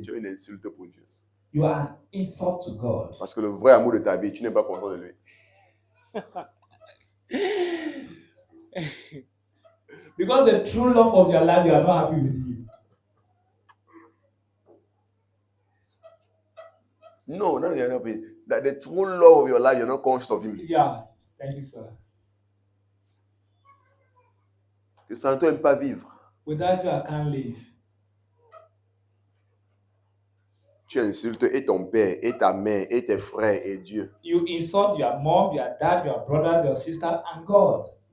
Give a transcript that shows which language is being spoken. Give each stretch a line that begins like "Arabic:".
French: Tu es une insulte pour Dieu.
English: You are an insult to God.
French: Parce que le vrai amour de ta vie, tu n'es pas content de lui.
English: Because the true love of your life, you are not happy with him. No, no, you're not. That the true love of your life, you're not conscious of him. Yeah, thank you, sir.
French: Que sans toi, il ne peut pas vivre.
English: Without you, I can't live.
French: Tu insultes et ton père, et ta mère, et tes frères, et Dieu.
English: You insult your mom, your dad, your brothers, your sister, and God.